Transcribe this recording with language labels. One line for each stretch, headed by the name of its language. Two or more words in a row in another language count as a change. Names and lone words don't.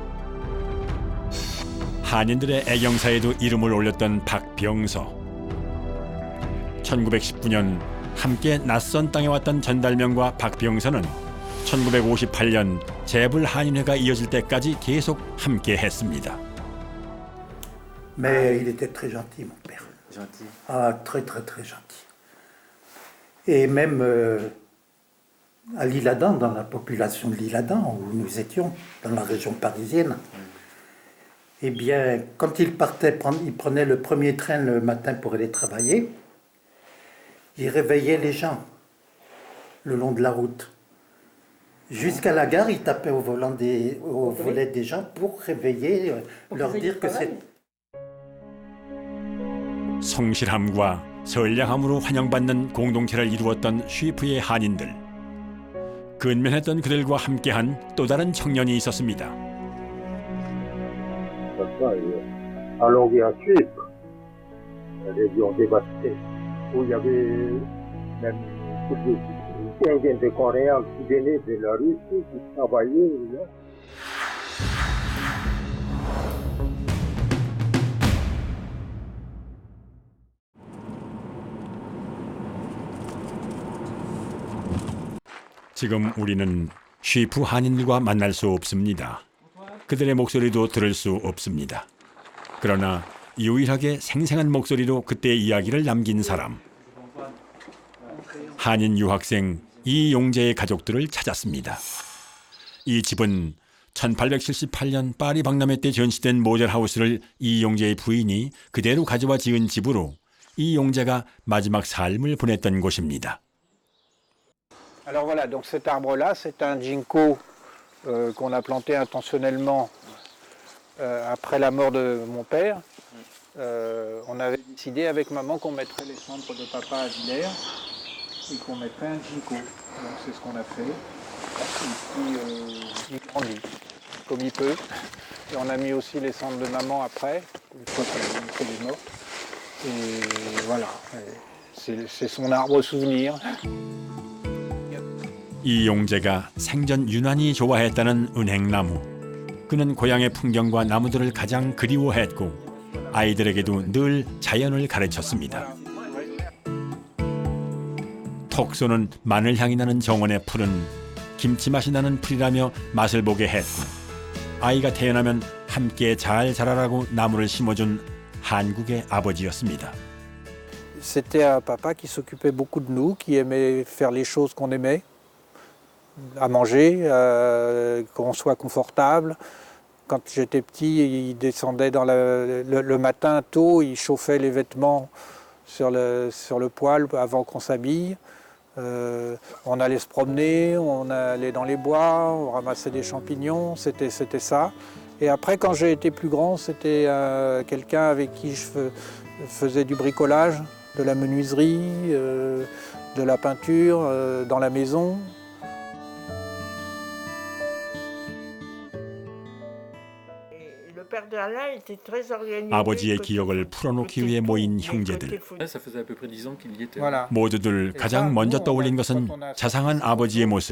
Korean: 한인들의 애경사에도 이름을 올렸던 박병서. 1919년 함께 낯선 땅에 왔던 전달명과 박병서는 1958년 재불 한인회가 이어질 때까지 계속 함께 했습니다.
French: Mais il était très gentil, mon père. Gentil. Ah, très, très, très gentil. Et même à l'Isle-Adam, dans la population de l'Isle-Adam, où nous étions, dans la région parisienne, eh bien, quand il partait, il prenait le premier train le matin pour aller travailler, il réveillait les gens le long de la route. Jusqu'à la gare, il tapait au volet des gens pour réveiller, leur dire que c'est...
Korean: 성실함과 선량함으로 환영받는 공동체를 이루었던 슈이프의 한인들. 근면했던 그들과 함께한 또 다른 청년이 있었습니다.
French: Allongé à Chypre, la région dévastée, où il y avait même une quinzaine de Coréens qui venaient de la Russie, qui travaillaient là.
Korean: 지금 우리는 슈이프 한인들과 만날 수 없습니다. 그들의 목소리도 들을 수 없습니다. 그러나 유일하게 생생한 목소리로 그때의 이야기를 남긴 사람. 한인 유학생 이용재의 가족들을 찾았습니다. 이 집은 1878년 파리 박람회 때 전시된 모델하우스를 이용재의 부인이 그대로 가져와 지은 집으로 이용재가 마지막 삶을 보냈던 곳입니다.
French: Alors voilà, donc cet arbre-là, c'est un ginkgo qu'on a planté intentionnellement après la mort de mon père. On avait décidé avec maman qu'on mettrait les cendres de papa à Villers et qu'on mettrait un ginkgo. Donc c'est ce qu'on a fait. Et puis il grandit comme il peut. Et on a mis aussi les cendres de maman après, une fois qu'elle est morte. Et voilà, c'est son arbre souvenir.
Korean: 이용재가 생전 유난히 좋아했다는 은행나무. 그는 고향의 풍경과 나무들을 가장 그리워했고 아이들에게도 늘 자연을 가르쳤습니다. 톡 쏘는 마늘 향이 나는 정원의 풀은 김치 맛이 나는 풀이라며 맛을 보게 했고 아이가 태어나면 함께 잘 자라라고 나무를 심어준 한국의 아버지였습니다.
French: C'était un papa qui s'occupait beaucoup de nous, qui aimait faire les choses qu'on aimait. À manger, qu'on soit confortable. Quand j'étais petit, il descendait le matin tôt, il chauffait les vêtements sur le poêle avant qu'on s'habille. On allait se promener, on allait dans les bois, on ramassait des champignons, c'était ça. Et après, quand j'ai été plus grand, c'était quelqu'un avec qui je faisais du bricolage, de la menuiserie, de la peinture dans la maison.
Korean: 아버지의 기억을 풀어놓기 위해 모인 형제들. 모두들 가장 먼저 떠올린 것은 자상한 아버지의 모습.